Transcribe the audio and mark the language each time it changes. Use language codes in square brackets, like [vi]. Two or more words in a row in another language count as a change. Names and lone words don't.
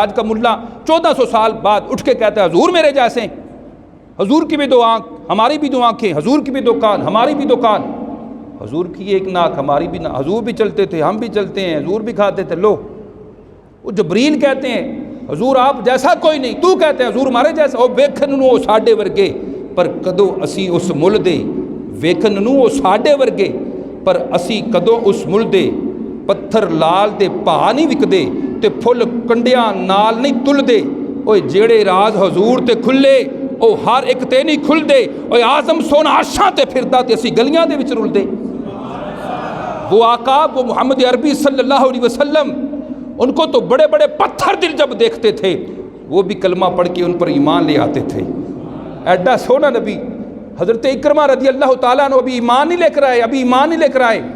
[ur] آج کا ملا 1400 سال بعد اٹھ کے کہتا ہے حضور میرے جیسے، حضور کی بھی 2 آنکھ ہماری بھی 2 آنکھیں، حضور کی بھی 2 کان ہماری بھی 2 کان، حضور کی 1 ناک ہماری بھی، حضور بھی چلتے تھے ہم بھی چلتے ہیں، حضور بھی کھاتے تھے، لو وہ جبریل کہتے ہیں حضور آپ جیسا کوئی نہیں، تو کہتے ہیں حضور ہمارے جیسا، [pa] او ویکھن نوں او ساڈے ورگے پر کدو اسی اس مل دے، ویکھن نوں او ساڈے ورگے پر اسی کدو اس مل دے، پتھر لال دے پا نہیں وکدے تے پھل کنڈیاں نال نہیں تل دے، اوے جیڑے راز حضور تے کھلے او ہر ایک تے نہیں کھل دے، اوے آزم سونا عرشاں تے پھردا تے اسی گلیاں دے وچ رل دے۔ [ur] وہ آقا وہ محمد عربی [ar] صلی اللہ علیہ وسلم، [ur] ان کو تو بڑے بڑے پتھر دل جب دیکھتے تھے وہ بھی کلمہ پڑھ کے ان پر ایمان لے آتے تھے۔ [pa] ایڈا سونا [ur] نبی حضرت اکرمہ [ar] رضی اللہ تعالیٰ عنہ [ur] ابھی ایمان نہیں لے کر آئے، ابھی ایمان نہیں لے کر آئے۔